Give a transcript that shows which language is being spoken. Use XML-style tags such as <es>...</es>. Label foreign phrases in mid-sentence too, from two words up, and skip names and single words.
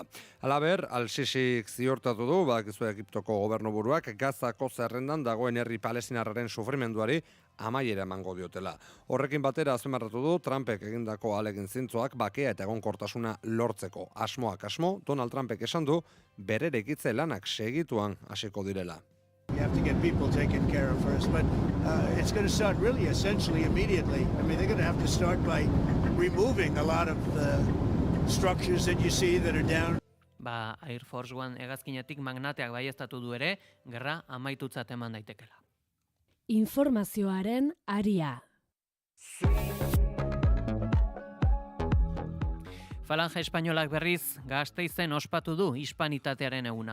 <eu>Halaber, Al-Sisik ziortatu du, badakizu Egiptoko gobernuburuak Gazako zerrendan dagoen herri palestinarraren sufrimenduari amaiera emango diotela. Horrekin batera azpimarratu du Trumpek egindako ahalegin zintzoak bakea eta egonkortasuna lortzeko. Asmoak asmo, Donald Trumpek esan du bererekitze lanak segituan hasiko direla.</eu> <en>You have to get people taken care of first, but it's going to start really essentially immediately. I mean, they're going to have to start by removing a lot of the structures that you see that are down.</en> <eu>Air Force One hegazkinetik magnateak baieztatu du ere, gerra amaitutzat eman daitekela. Informazioaren aria. Falange espainolak berriz Gasteizen ospatu du hispanitatearen eguna.</eu>